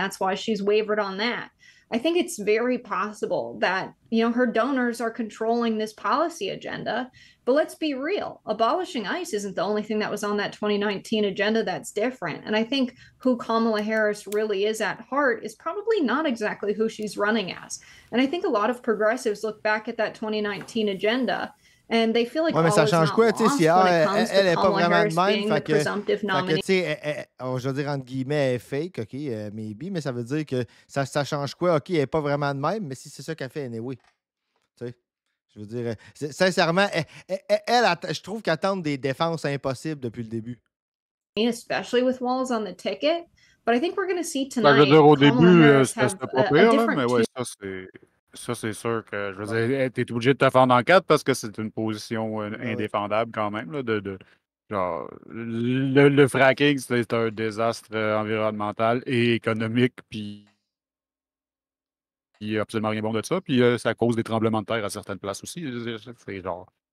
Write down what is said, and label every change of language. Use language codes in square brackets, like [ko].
[en] And that's why she's wavered on that. I think it's very possible that, her donors are controlling this policy agenda. But let's be real. Abolishing ICE isn't the only thing that was on that 2019 agenda that's different. And I think who Kamala Harris really is at heart is probably not exactly who she's running as. And I think a lot of progressives look back at that 2019 agenda and they feel like [fr] mais ça change quoi, tu sais, si elle est pas vraiment de même, fait que tu sais, je veux dire entre guillemets, elle est fake, [en] ok, maybe, [fr] mais ça veut dire que ça change quoi, ok, elle est pas vraiment de même, mais si c'est ça qu'elle fait, anyway. Tu sais, je veux dire, sincèrement, je trouve qu'elle tente des défenses impossibles depuis le début. [en] Especially with Walz on the ticket, but I think we're going to see tonight. [fr] Je veux dire, au début, c'était pas pire, là, mais ouais, ça, c'est sûr que, je veux dire, t'es obligé de te fendre en quatre parce que c'est une position indéfendable quand même, là, genre, le fracking, c'est un désastre environnemental et économique, puis il n'y a absolument rien bon de ça, puis ça cause des tremblements de terre à certaines places aussi. C'est genre...